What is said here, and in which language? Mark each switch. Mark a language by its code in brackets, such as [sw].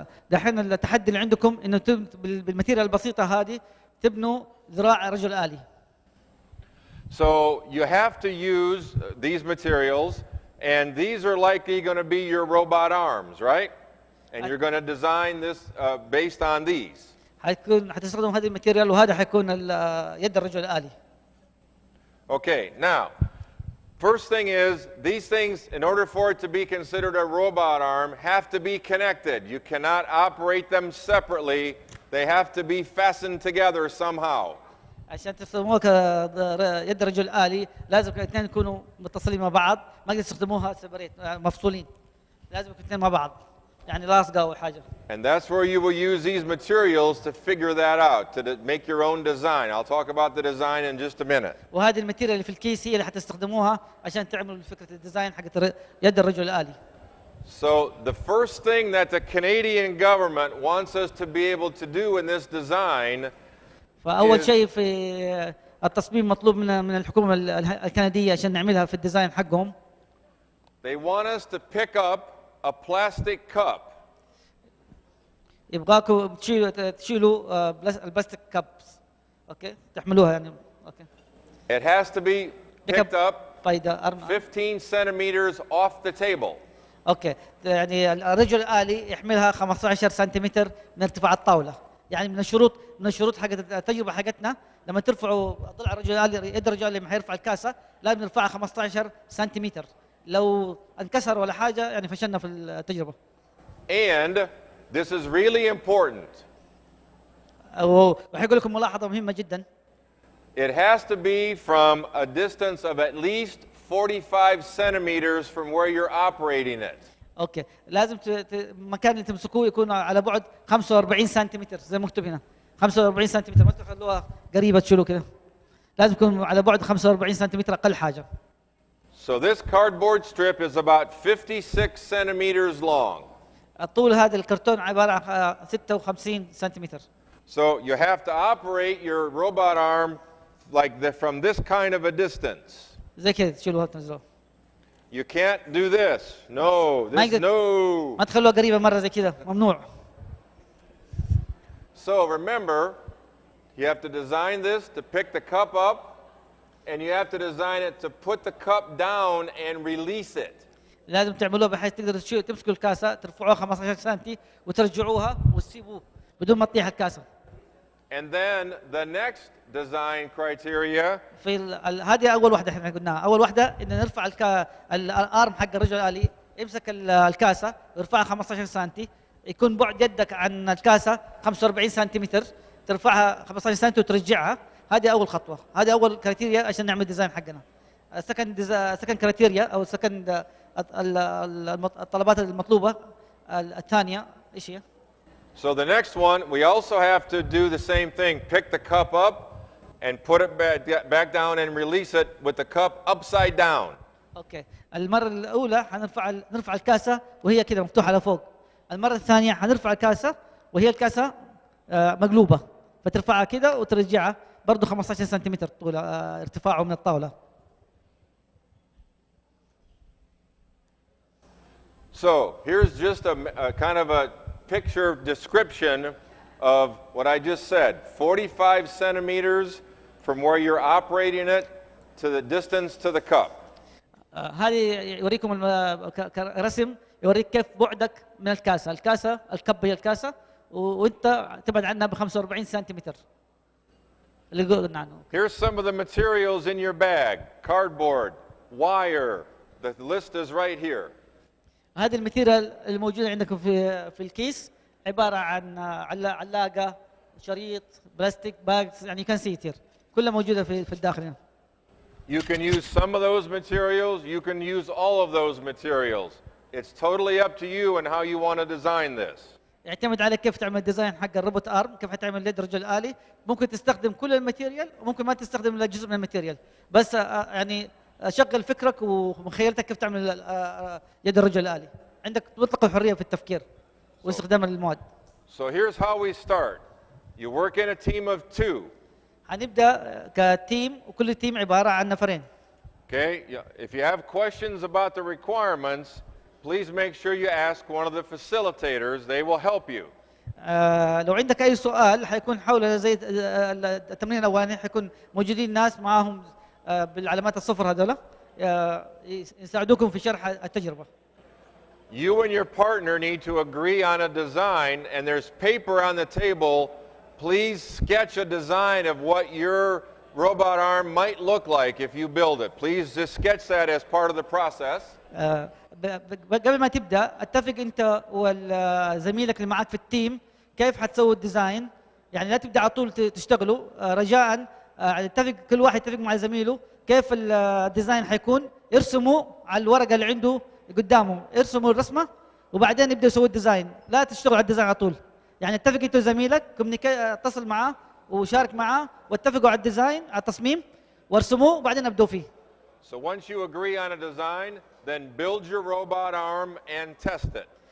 [ar] دحين التحدي اللي عندكم انه بالماتيريال البسيطة هذه تبنوا ذراع رجل آلي. [en] So you have to use these materials, and these are likely going to be your robot arms, right? And you're going to design this based on these. [ar] حتستخدموا هذه الماتيريال وهذا حيكون يد الرجل الآلي. [en] Okay, now, first thing is, these things, in order for it to be considered a robot arm, have to be connected. You cannot operate them separately. They have to be fastened together somehow. [ar] عشان تستخدموها كيد رجل آلي لازم الاثنين يكونوا متصلين مع بعض، ما تقدر تستخدموها سيبريت مفصولين، لازم الاثنين مع بعض، يعني لاصقة أو حاجة. [en] And that's where you will use these materials to figure that out, to make your own design. I'll talk about the design in just a minute. [ar] وهذه الماتيريال اللي في الكيس هي اللي حتستخدموها عشان تعملوا فكرة الديزاين حق يد الرجل الآلي. [en] So the first thing that the Canadian government wants us to be able to do in this design [ar] فأول شيء في التصميم مطلوب من الحكومة الكندية عشان نعملها في الديزاين حقهم. [en] They want us to pick up a plastic cup. [ar] يبغاكم تشيلوا [en] البلاستيك كابس، [ar] اوكي، تحملوها يعني، اوكي. [en] It has to be picked up 15 centimeters off the table. [ar] اوكي، يعني الرجل الآلي يحملها 15 سنتيمتر من ارتفاع الطاولة، يعني من الشروط حق التجربة حقتنا لما ترفعوا ضلع الرجل الآلي، يد الرجل الآلي لما حيرفع الكاسة لازم نرفعها 15 سنتيمتر، لو انكسر ولا حاجة يعني فشلنا في التجربة. [en] And this is really important. [ar] وحيقول لكم ملاحظة مهمة جدا. [en] It has to be from a distance of at least 45 centimeters from where you're operating it. [ar] اوكي، لازم المكان اللي تمسكوه يكون على بعد 45 سنتيمتر زي ما مكتوب هنا، 45 سنتيمتر، ما تخلوها قريبة تشيلوا كده، لازم يكون على بعد 45 سنتيمتر أقل حاجة. [en] So this cardboard strip is about 56 centimeters long. [ar] الطول هذا الكرتون عبارة عن 56 سنتيمتر. [en] So you have to operate your robot arm from this kind of a distance. [ar] زي كده تشيلوها وتنزلوها. [en] You can't do this. No, this no. [ar] ما تخلوها قريبة مرة زي كده، ممنوع. [en] So remember, you have to design this to pick the cup up, and you have to design it to put the cup down and release it. [ar] لازم تعملوها بحيث تقدروا تمسكوا الكاسة ترفعوها 15 سنتي وترجعوها وتسيبوه بدون ما تطيح الكاسة. [en] And then the next design criteria. [ar] هذه أول واحدة احنا قلناها، أول واحدة إن نرفع الأرم حق الرجل الآلي، يمسك الكاسة ويرفعها 15 سنتي، يكون بعد يدك عن الكاسه 45 سنتيمتر، ترفعها 15 سم وترجعها. هذه اول خطوه، هذه اول كريتيريا عشان نعمل ديزاين حقنا. [en] second criteria [ar] او سكند الطلبات المطلوبه الثانيه ايش هي؟ [en] So the next one, we also have to do the same thing. Pick the cup up and put it back down and release it with the cup upside down. [ar] اوكي، المره الاولى نرفع الكاسه وهي كده مفتوحه لفوق. المره الثانيه حنرفع الكاسه وهي الكاسه مقلوبه، فترفعها كده وترجعها برضه 15 سنتيمتر طول ارتفاعه من الطاوله. [en] So here's just a kind of a picture description of what I just said. 45 centimeters from where you're operating it to the distance to the cup. [ar] هذه يوريكم رسم يوريك كيف بعدك من الكاسه، الكب هي الكاسه وانت تبعد عنها ب 45 سنتيمتر. اللي قلنا عنه. [en] Here's some of the materials in your bag: cardboard, wire. The list is right here. [ar] هذه الماتيريال الموجوده عندكم في الكيس عباره عن علاقه، شريط، [en] plastic, bags, [ar] يعني كان سيتير كلها موجوده في الداخل هنا. [en] You can use some of those materials, you can use all of those materials. It's totally up to you and how you want to design this. [ar] يعتمد عليك كيف تعمل ديزاين حق الروبوت ارم، كيف حتعمل يد رجل آلي. ممكن تستخدم كل الماتيريال وممكن ما تستخدم الا جزء من الماتيريال، بس يعني شغل فكرك ومخيلتك كيف تعمل يد الرجل الآلي. عندك مطلق الحرية في التفكير واستخدام المواد. [en] So here's how we start. You work in a team of 2. [ar] هنبدأ كتيم وكل تيم عبارة عن نفرين. [en] Okay, if you have questions about the requirements, please make sure you ask one of the facilitators. They will help you. لو عندك أي سؤال حيكون حول زي التمرين الأولاني، حيكون موجودين ناس معاهم بالعلامات الصفر هذولا يساعدوكم في شرح التجربة. You and your partner need to agree on a design, and there's paper on the table. Please sketch a design of what your robot arm might look like if you build it. Please just sketch that as part of the process. [ar] قبل ما تبدأ اتفق انت وزميلك اللي معك في التيم كيف حتسوي الديزاين، يعني لا تبدأ على طول تشتغلوا. رجاء اتفق، كل واحد يتفق مع زميله كيف الديزاين حيكون، ارسموا على الورقة اللي عنده قدامه، ارسموا الرسمة وبعدين يبدأ يسوي الديزاين. لا تشتغلوا على الديزاين على طول، يعني اتفق انت وزميلك، اتصل معاه وشارك معاه واتفقوا على الديزاين، على التصميم وارسموه وبعدين ابدوا فيه. [en] So once you agree on a design, then build your robot arm and test it.